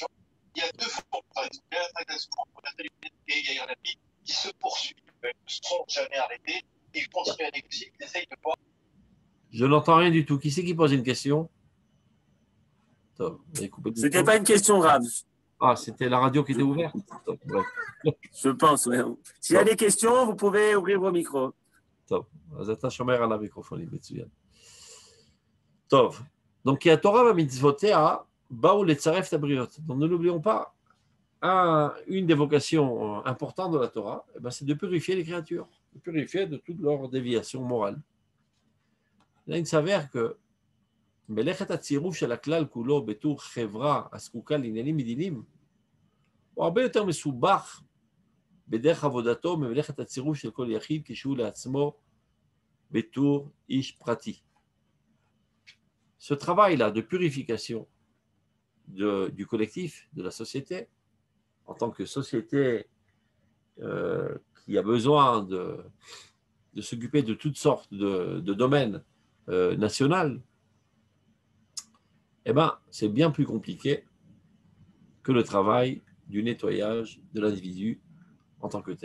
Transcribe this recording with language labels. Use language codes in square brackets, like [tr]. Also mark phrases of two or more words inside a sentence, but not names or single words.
[fr] Il y a 2 fois, il y a la tractation entre Nathalie et Yair Lapid qui se poursuivent, ne sont jamais arrêtés. Ils continuent à négocier, ils essayent de voir. Je n'entends rien du tout. Qui c'est qui pose une question? C'était pas une question grave. Ah, c'était la radio qui était ouverte? Bref. Je pense, oui. S'il y a des questions, vous pouvez ouvrir vos micros. [he] טוב, אז אתה שומר על המיקרופונים, מצוין. טוב, donc כי התורה והמצוותיה באו לצרף את הבריות. [fr] Donc ne l'oublions pas, une des vocations importantes de la Torah, c'est de purifier les créatures, de purifier de toute leur déviation morale. Là, il s'avère que [he] מלאכת הצירוף של הכלל כולו בתור חברה הזקוקה לעניינים מדיניים, הוא הרבה יותר מסובך בדרך עבודתו ממלאכת הצירוף של כל יחיד כשהוא לעצמו בתור איש פרטי. [fr] Ce travail-là de purification du collectif, de la société, en tant que société qui a besoin de s'occuper de toutes sortes de domaines nationaux, eh ben, c'est bien plus compliqué que le travail du nettoyage de l'individu en tant que tel.